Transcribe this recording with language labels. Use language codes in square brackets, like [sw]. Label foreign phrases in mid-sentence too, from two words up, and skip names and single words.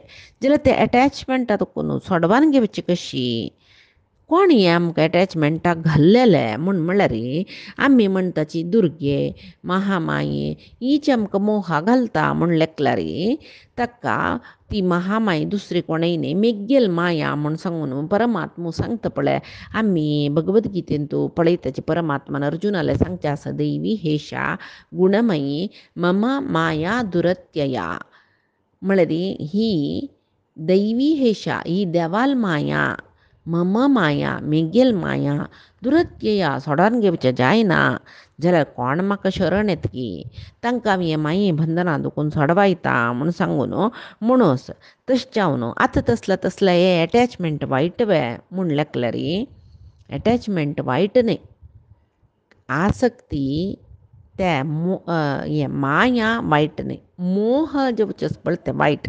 [kok] जाल्यार ते अटॅचमेंटा सोडवान घेवची कशी, कोण हें आमकां एटॅचमेंटाक घाल्लेलें म्हणल्यार आमी म्हणटाची दुर्गे महामाये हीच आमकां मोहा घालता म्हण लेखल्यार ताका ती महामाय दुसरी कोणय न्ही मेग्गेल माया म्हण सांगून परमात्मो सांगता पळय. आमी भगवत गीतेन तूं पळयताची परमात्मान अर्जुनाले सांगचें आसा [sa] दैवी हेशा गुणमयी मम माया दुरत्यया [kok] म्हळ्यार ही दैवी हेशा ही देवाल माया [sa] मम माया [kok] मेगेल माया दुरत्यया सोडोन घेवचें जायना. जाल्यार कोण म्हाका शरण येतकी तांकां हांव हे माये बंधनां दुखून सोडवायता म्हूण सांगून म्हणूस तशें जावन आतां तसलें हे एटॅचमेंट वायट वे म्हूण लेखल्यार एटॅचमेंट वायट न्ही. आसक्ती ते हे माया वायट न्ही, मोह जेवचें पळय तें वायट.